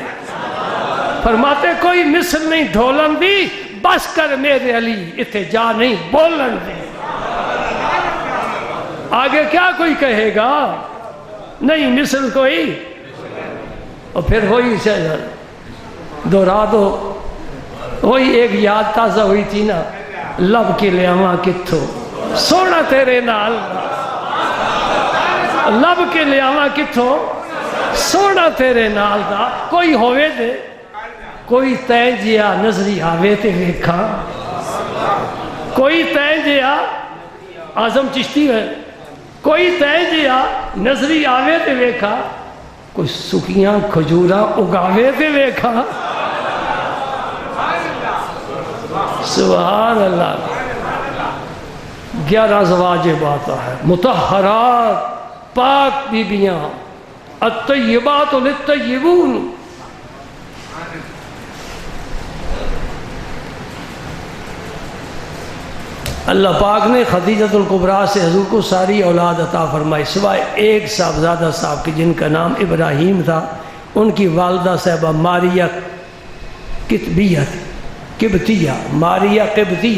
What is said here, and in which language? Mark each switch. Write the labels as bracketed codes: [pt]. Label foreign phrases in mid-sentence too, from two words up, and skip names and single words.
[pa] فرماتے کوئی مثل نہیں ڈھولن دی، بس کر میرے علی اتھے جا نہیں بولن دی۔ [ur] آگے کیا کوئی کہے گا؟ نہیں مثل کوئی، اور پھر وہی سے دہرا دو، وہی ایک یاد تازہ ہوئی تھی نا، [pa] لب کے لیاواں کتھو سونا تیرے نال، لب کے لیاواں کتھو سونا تیرے نال دا، کوئی ہوئے دے، کوئی تین جیا نظری آوے تے ویکھا، کوئی تین جیا اعظم چشتی ہے، کوئی تین جیا نظری آوے تے ویکھا، کوئی سکیاں کھجوراں اگاوے تے ویکھا۔ [ar] سبحان اللہ۔ [ur] 11 ازواج بات ہے، مطہرات پاک بیبیاں، [ar] الطیبات للطیبون۔ [ur] اللہ پاک نے خدیجۃ الکبریٰ سے حضور کو ساری اولاد عطا فرمائی، سوائے ایک صاحبزادہ صاحب کی جن کا نام ابراہیم تھا، ان کی والدہ صاحبہ ماریہ قبطیہ، ماریہ قبطیہ۔